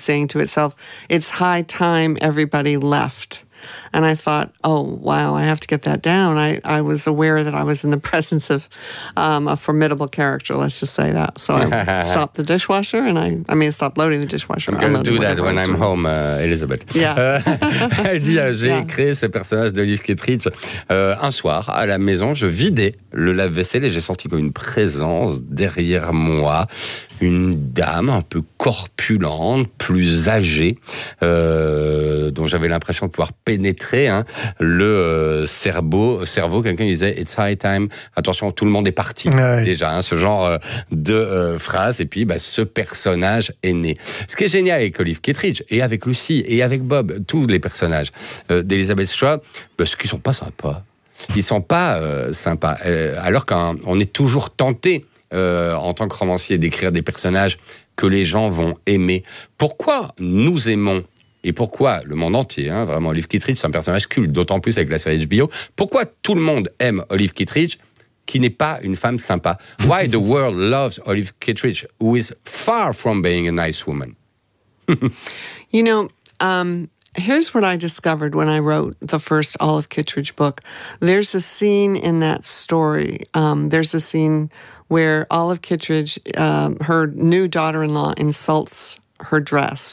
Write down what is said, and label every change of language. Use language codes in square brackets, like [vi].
[en] saying to itself, it's high time everybody left. And I thought, oh, wow, I have to get that down. I was aware that I was in the presence of a formidable character, let's just say that. So I stopped the dishwasher, and I stopped loading the dishwasher. I'm going to do that when I'm home, Elizabeth. Yeah. [fr] Elle dit, j'ai créé ce personnage d'Olive Kittredge. Un soir, à la maison, je vidais le lave-vaisselle et j'ai senti comme une présence derrière moi. Une dame un peu corpulente, plus âgée, dont j'avais l'impression de pouvoir pénétrer le cerveau. Quelqu'un disait « [en] It's high time [fr] ». Attention, tout le monde est parti, déjà, ce genre de phrase. Et puis, ce personnage est né. Ce qui est génial avec Olive Kittredge, et avec Lucy, et avec Bob, tous les personnages d'Elizabeth Shaw, ce qu'ils ne sont pas sympas. Ils ne sont pas sympas. Alors qu'on est toujours tenté en tant que romancier, d'écrire des personnages que les gens vont aimer. Pourquoi nous aimons, et pourquoi le monde entier, vraiment, Olive Kittredge, c'est un personnage culte, d'autant plus avec la série HBO. Pourquoi tout le monde aime Olive Kittredge, qui n'est pas une femme sympa? [en] Why the world loves Olive Kittredge, who is far from being a nice woman? You know, here's what I discovered when I wrote the first Olive Kittredge book. There's a scene in that story. There's a scene where Olive Kittredge, her new daughter-in-law, insults her dress.